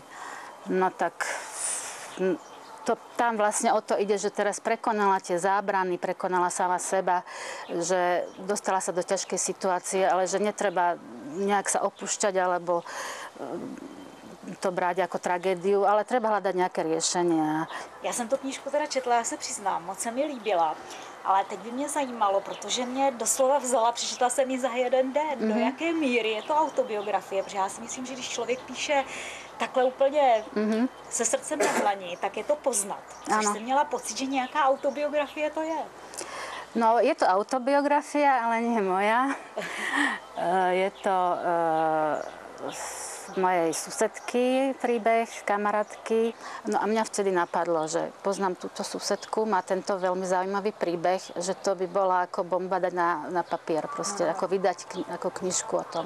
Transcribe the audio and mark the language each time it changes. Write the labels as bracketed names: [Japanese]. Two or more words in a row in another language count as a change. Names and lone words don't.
[Slovak] No tak tam vlastne o to ide, že teraz prekonala tie zábrany, prekonala sama seba, že dostala sa do ťažkej situácie, ale že netreba nejak sa opúšťať alebo to [Czech] brát jako [Slovak] tragédiu, ale treba hľadať nejaké riešenia. [Czech] Já jsem tu knížku teda četla, já se přiznám, moc se mi líbila. Ale teď by mě zajímalo, protože mě doslova vzala, přečetla jsem ji za jeden den. Do jaké míry je to autobiografie? Protože já si myslím, že když člověk píše takhle úplně se srdcem na dlani, tak je to poznat. Což jsem měla pocit, že nějaká autobiografie to je. [Slovak] No, je to autobiografia, ale nie moja. Je to mojej susedky príbeh, kamarátky. No a mňa vtedy napadlo, že poznám túto susedku, má tento veľmi zaujímavý príbeh, že to by bola ako bomba dať na papier, proste ako vydať ako knižku o tom.